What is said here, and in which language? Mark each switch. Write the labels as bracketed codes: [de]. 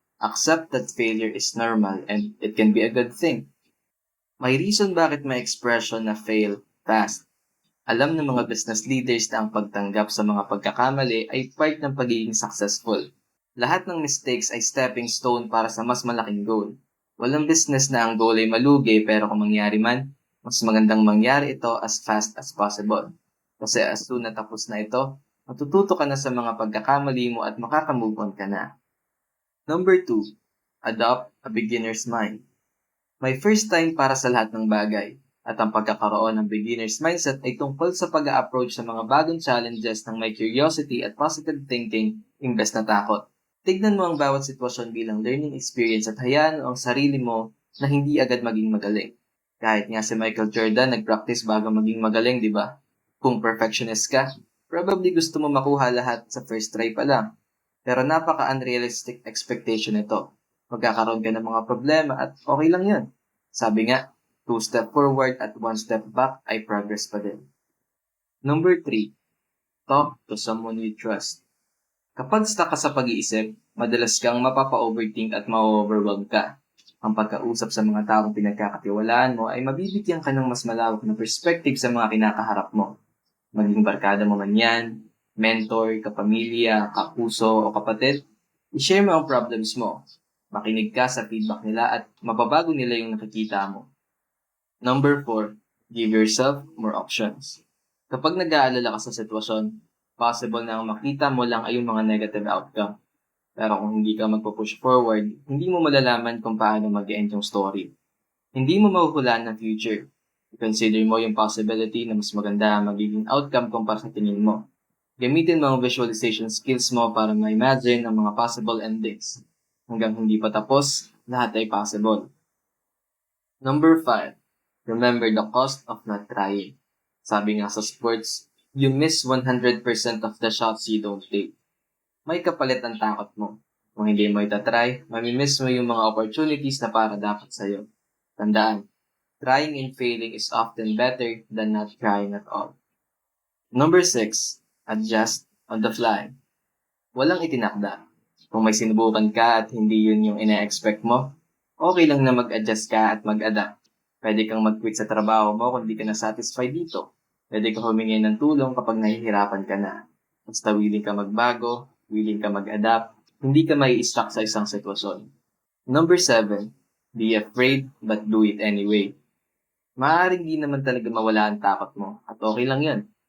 [en] Accept that failure is normal and it can be a good thing. [tl] May reason bakit may expression na fail fast. Alam ng mga business leaders na ang pagtanggap sa mga pagkakamali ay part ng pagiging successful. Lahat ng mistakes ay stepping stone para sa mas malaking goal. Walang business na ang goal ay malugi pero kung mangyari man, Mas magandang mangyari ito as fast as possible. Kasi as soon na tapos na ito, matututo ka na sa mga pagkakamali mo at makakamove on ka na. [en] Number 2, adopt a beginner's mind. [tl] May first time para sa lahat ng bagay. At ang pagkakaroon ng beginner's mindset ay tungkol sa pag-a-approach sa mga bagong challenges ng may curiosity at positive thinking imbes na takot. Tignan mo ang bawat sitwasyon bilang learning experience at hayaan ang sarili mo na hindi agad maging magaling. Kahit nga si Michael Jordan nag-practice bago maging magaling, di ba? Kung perfectionist ka, probably gusto mo makuha lahat sa first try pa lang. Pero napaka-unrealistic expectation ito. Magkakaroon ka ng mga problema at okay lang yun. Sabi nga, 2 step forward at 1 step back ay progress pa din. [en] Number 3, talk to someone you trust. [tl] Kapag stuck ka sa pag-iisip, madalas kang mapapa-overthink at ma-overwhelm ka. Ang pagkausap sa mga taong pinagkakatiwalaan mo ay mabibigyan ka ng mas malawak na perspective sa mga kinakaharap mo. Maging barkada mo man yan, mentor, kapamilya, kapuso o kapatid, i-share mo ang problems mo. Makinig ka sa feedback nila at mababago nila yung nakikita mo. [en] Number 4, give yourself more options. [tl] Kapag nag-aalala ka sa sitwasyon, possible na ang makita mo lang ay yung mga negative outcome. Pero kung hindi ka magpo-push forward, hindi mo malalaman kung paano mag-end yung story. Hindi mo mahuhulaan ng future. I-consider mo yung possibility na mas maganda ang magiging outcome kumpara sa tingin mo. Gamitin mo ang visualization skills mo para ma-imagine ang mga possible endings. Hanggang hindi pa tapos, lahat ay possible. [en] Number 5, remember the cost of not trying. [tl] Sabi nga sa sports, [en] you miss 100% of the shots you don't take. [tl] May kapalit ang takot mo. Kung hindi mo itatry, mamimiss mo yung mga opportunities na para dapat sa'yo. [en] Tandaan, trying and failing is often better than not trying at all. Number 6, adjust on the fly. [tl] Walang itinakda. Kung may sinubukan ka at hindi yun yung ina-expect mo, okay lang na mag-adjust ka at mag-adapt. Pwede kang mag-quit sa trabaho mo kung di ka na satisfied dito. Pwede kang humingi ng tulong kapag nahihirapan ka na. Basta willing ka magbago, willing ka mag-adapt, hindi ka mai-stuck sa isang sitwasyon. [en] Number 7, be afraid but do it anyway. [tl] Maaaring di naman talaga mawala ang takot mo at okay lang yan.